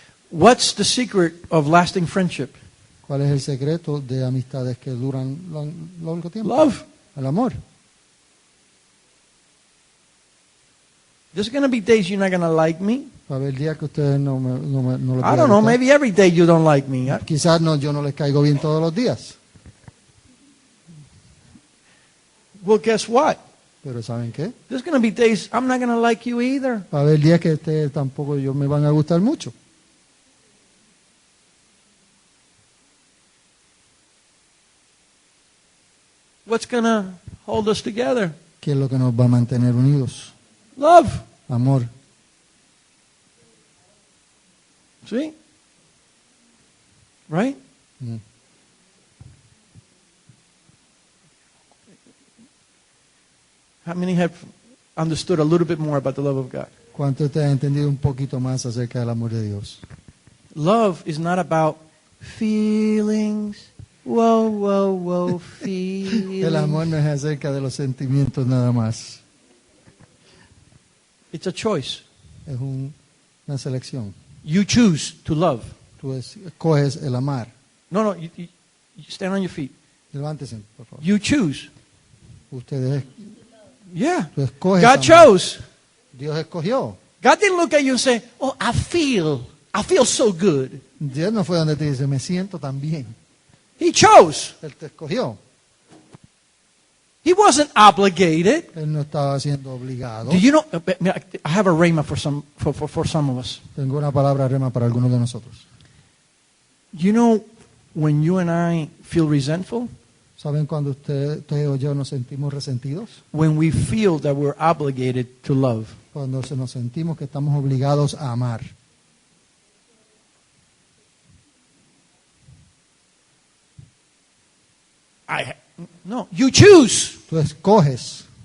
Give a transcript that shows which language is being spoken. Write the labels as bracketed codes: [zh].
[en] What's the secret of lasting friendship? [es] ¿Cuál es el secreto de amistades que duran largo tiempo? [en] Love. [es] El amor. [en] There's going to be days you're not going to like me. [es] Va a haber días que ustedes no lo [en] I [es] pueden [en] don't know, [es] gustar. [en] maybe every day you don't like me. [es] Quizás no, yo no les caigo bien todos los días. [en] Well, guess what? [es] Pero ¿saben qué? [en] There's going to be days I'm not going to like you either. [es] Va a haber días que ustedes tampoco yo me van a gustar mucho. [en] What's going to hold us together? [es] ¿Qué es lo que nos va a mantener unidos? [en] Love. [es] Amor. [en] See? Right? Mm. How many have understood a little bit more about the love of God? [es] ¿Cuánto ustedes han entendido un poquito más acerca del amor de Dios? [en] Love is not about feelings. Whoa, whoa, whoa, feelings. [es] El amor no es acerca de los sentimientos nada más. [en] It's a choice. [es] Es una selección. [en] You choose to love. [es] Tú escoges el amar. [en] No, you stand on your feet. [es] Levántese, por favor. [en] You choose. [es] Ustedes, [en] Yeah. [es] tú escoges [en] God [es] amar. [en] chose. [es] Dios escogió. [en] God didn't look at you and say, oh, I feel so good. [es] Dios no fue donde te dice, me siento tan bien. [en] He chose. [es] Él te escogió. [en] He wasn't obligated. [es] Él no estaba siendo obligado. [en] Do you know, I have a rhema for some of us. [es] Tengo una palabra rema para algunos de nosotros. [en] You know, when you and I feel resentful, [es] ¿Saben cuando usted o yo nos sentimos resentidos? [en] when we feel that we're obligated to love. [es] Cuando nos sentimos que estamos obligados a amar. [en] No, you choose. [es] Tú escoges.